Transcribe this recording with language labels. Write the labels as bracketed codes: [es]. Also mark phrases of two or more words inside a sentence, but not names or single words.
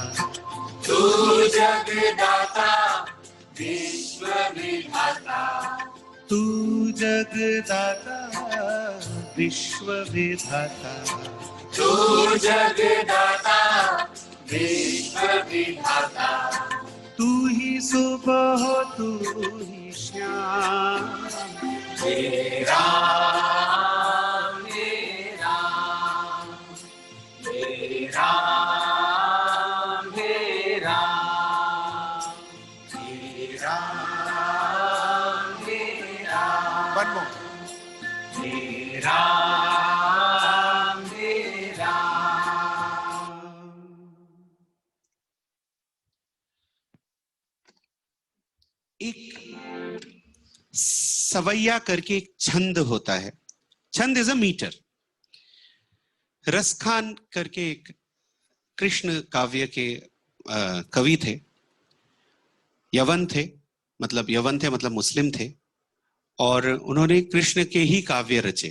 [hi] तू जगदाता विश्व विधाता, तू जगदाता विश्व विधाता, तू जगदाता विश्व विधाता, तू ही सुबह तू ही श्याम, हे राम हे राम हे राम हे राम हे राम हे राम, [en] one more, [hi] हे राम हे राम। एक सवैया करके एक छंद होता है, छंद [en] is a meter. [hi] रसखान करके एक कृष्ण काव्य के कवि थे, यवन थे मतलब मुस्लिम थे, और उन्होंने कृष्ण के ही काव्य रचे।